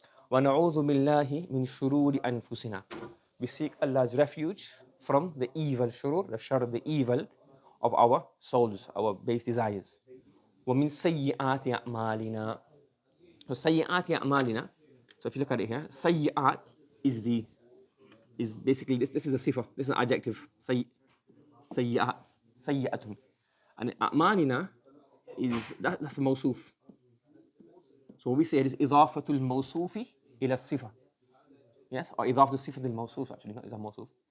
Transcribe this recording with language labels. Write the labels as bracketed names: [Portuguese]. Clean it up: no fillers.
[Arabic] ونعوذ بالله من شرور أنفسنا. [English] We seek Allah's refuge from the evil shurur, the shar, the evil of our souls, our base desires. [Arabic] ومن سيئات أعمالنا. So سيئات أعمالنا. [English] So if you look at it here, سيئات is basically this is a sifa, this is an adjective. [Arabic] سيئات سيئة. [English] And أعمالنا is that's a mawsuf. So we say it is [Arabic] إضافة الموصوف إلى الصفة. [English] Yes, or [Arabic] إضافة الصفة للموصوف, [English] actually, not [Arabic] إضافة الموصوف.